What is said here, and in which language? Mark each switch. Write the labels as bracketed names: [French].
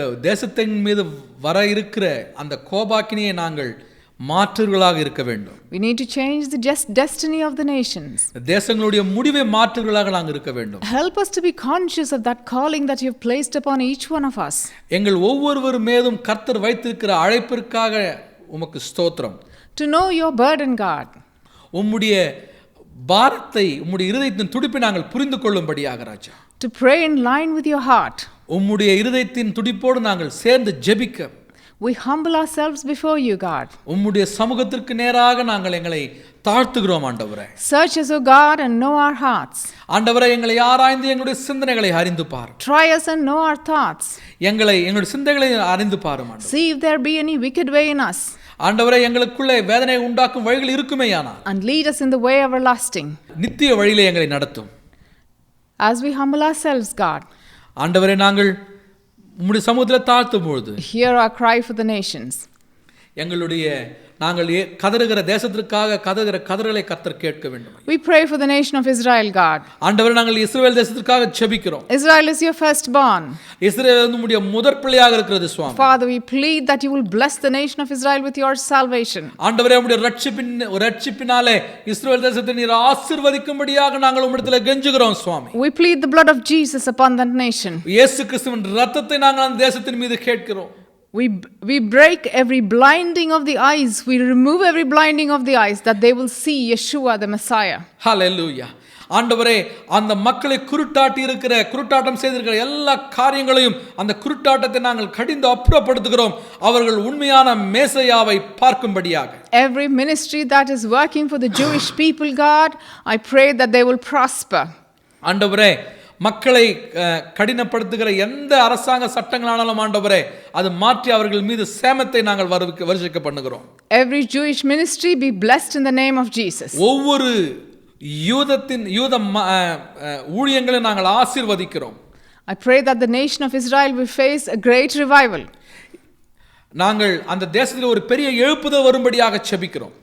[Tamil] தேசத்தின் மீது வர இருக்கிற அந்த கோபாக்கினியை நாங்கள் மாற்றுகளாக இருக்க வேண்டும். [English] We need to change the destiny of the nations. [Tamil] தேசங்களுடைய முடிவை மாற்றுகளாக நாங்கள் இருக்க வேண்டும். [English] Help us to be conscious of that calling that you have placed upon each one of us. [Tamil] எங்கள் ஒவ்வொருவர் மீதும் கர்த்தர் வைத்திருக்கிற அழைப்பிற்காக உமக்கு ஸ்தோத்திரம். [English] To know your burden, God. [Tamil] உம்முடைய பாரத்தை, உம்முடைய இருதயத்தின் துடிப்பை நாங்கள் புரிந்து கொள்ளும்படியாக ராஜா. [English] To pray in line with your heart. [Tamil] உம்முடைய இருதயத்தின் துடிப்போடு நாங்கள் சேர்ந்து ஜெபிக்க [English] We humble ourselves before you, God. [Tamil] உம்முடைய சமூகத்திற்கு நேராக நாங்கள் எங்களை தாழ்த்துகிறோம் ஆண்டவரே. [English] Search us, O God, and know our hearts. [Tamil] ஆண்டவரே, எங்களை ஆராய்ந்து எங்களுடைய சிந்தனைகளை அறிந்து பார். [English] Try us and know our thoughts. [Tamil] எங்களுடைய சிந்தனைகளை அறிந்து பாரும் ஆண்டவரே. [English] See if there be any wicked way in us. [Tamil] ஆண்டவரே, எங்களுக்குள்ளே வேதனை உண்டாக்கும் வழிகள் இருக்குமேயானால் [English] And lead us in the way everlasting. [Tamil] நித்திய வழியிலே எங்களை நடத்தும். [English] As we humble ourselves, God. [Tamil] ஆண்டவரே, நாங்கள் உம்முடைய சமூகத்தில் தாழ்த்தும் பொழுது [English] Hear our cry for the nations. [Tamil] எங்களுடைய நாங்கள் கதறுகிற தேசத்திற்காக கதறுகிற கதறலை கர்த்தர் கேட்க வேண்டும். [English] We pray for the nation of Israel, God. [Tamil] ஆண்டவரே, நாங்கள் இஸ்ரவேல் தேசத்திற்காக ஜெபிக்கிறோம். [English] Israel is your firstborn. [Tamil] இஸ்ரவேல் நம்முடைய முதற் பிள்ளையாக இருக்கிறது சுவாமி. [English] Father, we plead that you will bless the nation of Israel with your salvation. [Tamil] ஆண்டவரே, உம்முடைய ரட்சிப்பினாலே இஸ்ரவேல் தேசத்தை நீர் ஆசீர்வதிக்கும்படியாக நாங்கள் உம்மிடத்தில் கெஞ்சுகிறோம் சுவாமி. [English] We plead the blood of Jesus upon that nation. [Tamil] இயேசு கிறிஸ்துவின் இரத்தத்தை நாங்கள் அந்த தேசத்தின் மீது கேட்கிறோம். [English] We break every blinding of the eyes. We remove every blinding of the eyes that they will see Yeshua the Messiah. Hallelujah. [Tamil] ஆண்டவரே, அந்த மக்களை குருட்டாட்டம் செய்திருக்கிற எல்லா காரியங்களையும் அந்த குருட்டாட்டத்தை நாங்கள் கடிந்து அப்புறப்படுத்துகிறோம். அவர்கள் உண்மையான மேசையாவை பார்க்கும்படியாக. [English] Every ministry that is working for the Jewish people, God, I pray that they will prosper. [Tamil] ஆண்டவரே, மக்களை கடினப்படுத்துகிற எந்த அரசாங்க சட்டங்களானாலும் ஆண்டவரே, அது மாற்றி அவர்கள் மீது சேமத்தை நாங்கள் வருஷிக்க பண்ணுகிறோம். [English] Every Jewish ministry be blessed in the name of Jesus. [Tamil] ஒவ்வொரு யூத ஊழியங்களை நாங்கள் ஆசீர்வதிக்கிறோம். [English] I pray that the nation of Israel will face a great revival. [Tamil] நாங்கள் அந்த தேசத்தில் ஒரு பெரிய எழுப்புதல் வரும்படியாக ஜெபிக்கிறோம்.